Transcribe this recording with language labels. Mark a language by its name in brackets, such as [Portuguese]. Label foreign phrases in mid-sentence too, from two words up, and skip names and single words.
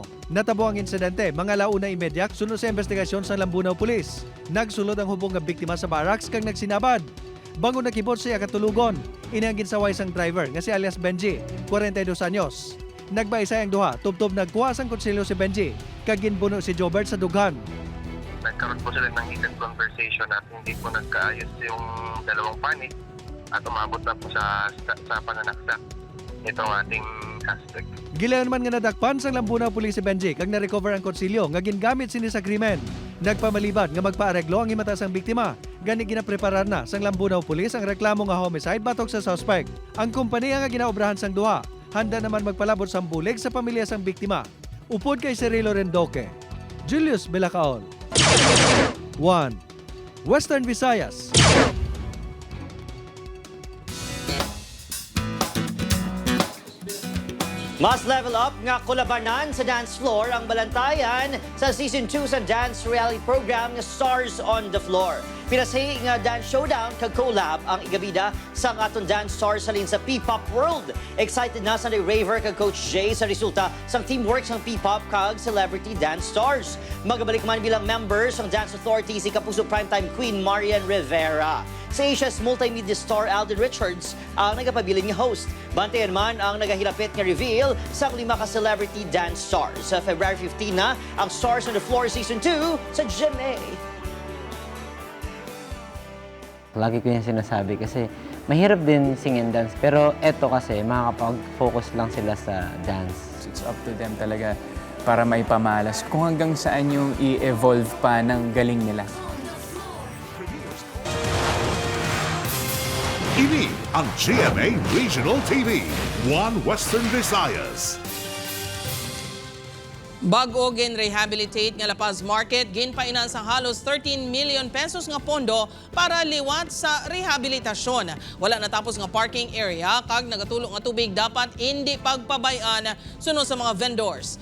[Hiligaynon] Natabo ang insidente mga 1:30 sunod sa investigasyon sa Lambunaw Police. Nagsulod ang hubong nga biktima sa barracks kag nagsinabad. Bangon nakibot siya katulugon. Ini ang ginsaway sang driver nga si alias Benji, 42 anyos. Nagbaisay ang duha, tubtob nagkuha sang konsilyo si Benji kag ginbuno si Jobert sa dughan. [Filipino] Nagkaroon po sila ng [English] heated conversation [Filipino] at hindi po nagkaayos yung dalawang panig at umabot na po sa pananaksak itong ating suspect. [Hiligaynon] Gilayon man nga nadakpan sang Lambunaw Police si Benji kag na-recover ang konsilyo nga gingamit sini sa krimen. Nagpamalibad nga magpaareglo ang himata sang biktima. Gani ginapreparar na sang Lambunaw Police ang reklamo nga homicide batok sa suspect. Ang kompanya nga ginaobrahan sang duha, handa naman magpalabot sang bulig sa pamilya sang biktima. Upod kay Cirilo Rendoque, Julius Belacaol. 1. Western Visayas. Mas [English] level up [Hiligaynon] nga kulabanan sa [English] dance floor [Hiligaynon] ang balantayan sa Season 2 sa [English] dance reality program [Hiligaynon] nga Stars on the Floor. Pinasay nga [English] dance showdown [Hiligaynon] kag collab ang igabida sa aton dance stars salin sa P-Pop World. Excited na sa Raver kag Coach Jay sa resulta sang teamwork sang P-Pop kag Celebrity Dance Stars. Magabalik man bilang members ang Dance Authority si Kapuso Primetime Queen Marian Rivera. Sa Asia's [English] multimedia star [Hiligaynon] Alden Richards ang nagapabilin nga host. Bantayan man ang nagahilapit nga reveal sa 5 ka Celebrity Dance Stars. Sa February 15 na ang Stars on the Floor Season 2 sa GMA. [Filipino] Lagi ko yung sinasabi kasi mahirap din [English] sing and dance. [Filipino] Pero eto kasi makakapag-focus lang sila sa dance. [English] It's up to them [Filipino] talaga para maipamalas kung hanggang saan yung i-evolve pa ng galing nila. [Hiligaynon] Ini ang GMA Regional TV, One Western Visayas. Bag-o gin-rehabilitate nga La Paz Market, ginpainan sa halos 13 million pesos nga pondo para liwat sa rehabilitasyon. Wala natapos nga [English] parking area [Hiligaynon] kag nagatulong nga tubig dapat hindi pagpabayan sunod sa mga vendors.